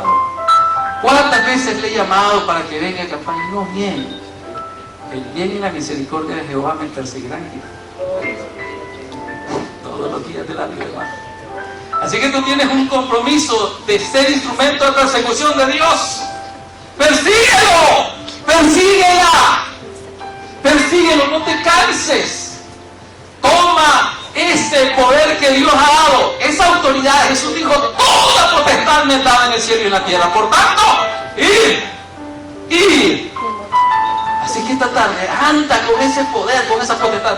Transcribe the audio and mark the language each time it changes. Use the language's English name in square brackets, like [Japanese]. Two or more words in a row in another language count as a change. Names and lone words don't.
[Spanish] ¿Cuántas veces le he llamado para que venga a campaña? No viene. El bien y la misericordia de Jehová me perseguirán todos los días de la vida, hermano. Así que tú tienes un compromiso de ser instrumento de persecución de Dios. ¡Persíguelo! ¡Persíguela! ¡Persíguelo! ¡No te canses! Toma ese poder que Dios ha dado, esa autoridad. Jesús dijo: toda potestad me es dada en el cielo y en la tierra. Por tanto, ir. Así que esta tarde anda con ese poder, con esa potestad.